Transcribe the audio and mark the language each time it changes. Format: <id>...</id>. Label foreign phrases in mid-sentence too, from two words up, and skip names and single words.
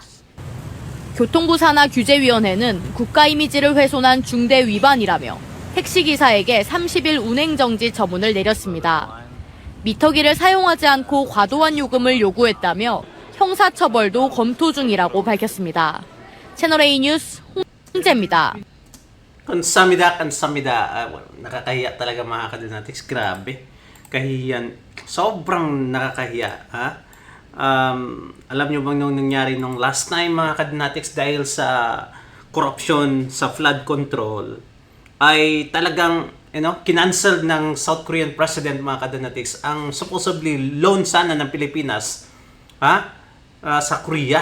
<ko>교통부 산하 규제위원회는 국가 이미지를 훼손한 중대 위반이라며 택시기사에게 30일 운행정지 처분을 내렸습니다. 미터기를 사용하지 않고 과도한 요금을 요구했다며 형사처벌도 검토 중이라고 밝혔습니다. 채널A 뉴스 황제입니다.</ko> <tl>Kansamida. Nakakahiya talaga mga kadonatics. Grabe. Kahiyan. Sobrang nakakahiya. Ha? Alam nyo bang nung nangyari nung</tl> <en>last time</en> <tl>mga kadonatics dahil sa corruption sa</tl> <en>flood control</en> <tl>ay talagang kinancel ng</tl> <en>South Korean President</en> <tl>mga kadonatics ang</tl> <en>supposedly loan</en> <tl>sana ng Pilipinas sa Korea.</tl>